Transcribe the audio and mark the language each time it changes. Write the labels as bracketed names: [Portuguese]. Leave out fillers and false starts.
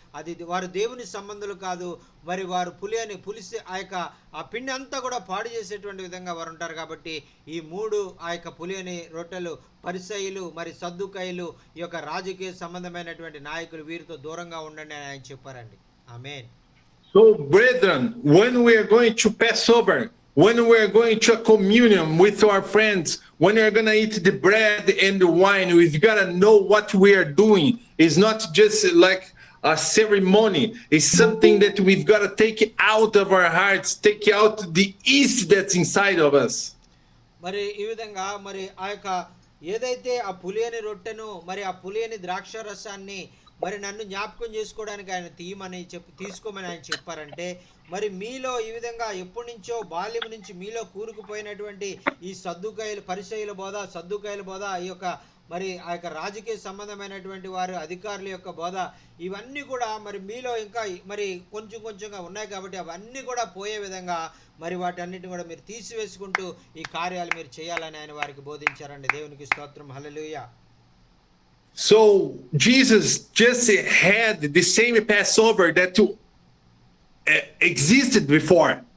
[Telugu] అది వారు దేవుని సంబంధులు కాదు. మరి వారు పులిసి ఆ పిండి అంతా కూడా పాడు చేసేటువంటి విధంగా వారు ఉంటారు. కాబట్టి ఈ 3 ఆ యొక్క పులియని రొట్టెలు, పరిసయ్యులు, మరి సద్దుకాయలు, ఈ యొక్క రాజకీయ సంబంధమైనటువంటి నాయకులు, వీరితో దూరంగా ఉండండి అని ఆయన చెప్పారండి. ఆమేన్. [English] So brethren, when we are going to Passover, when we're going to a communion with our friends, when we're going to eat the bread and the wine, we've got to know what we are doing. It's not just like a ceremony. It's something that we've got to take out of our hearts, take out the yeast that's inside of us. [Telugu] మరి ఈ విధంగా మరి ఆ యొక్క ఏదైతే ఆ పులియని రొట్టెను మరి ఆ పులియని ద్రాక్ష రసాన్ని మరి నన్ను జ్ఞాపకం చేసుకోవడానికి ఆయన తీసుకోమని ఆయన చెప్పారంటే మరి మీలో ఈ విధంగా ఎప్పటి నుంచో బాల్యం నుంచి మీలో కూరుకుపోయినటువంటి ఈ పరిసయ్యుల బోధ ఈ యొక్క మరి ఆ యొక్క రాజకీయ సంబంధమైనటువంటి వారు అధికారుల యొక్క బోధ ఇవన్నీ కూడా మరి మీలో ఇంకా మరి కొంచెంగా ఉన్నాయి కాబట్టి అవన్నీ కూడా పోయే విధంగా మరి వాటన్నిటిని కూడా మీరు తీసివేసుకుంటూ ఈ కార్యాలు మీరు చేయాలని ఆయన వారికి బోధించారండి. దేవునికి స్తోత్రం. హల్లెలూయా. [English] So Jesus just had the same Passover that existed before.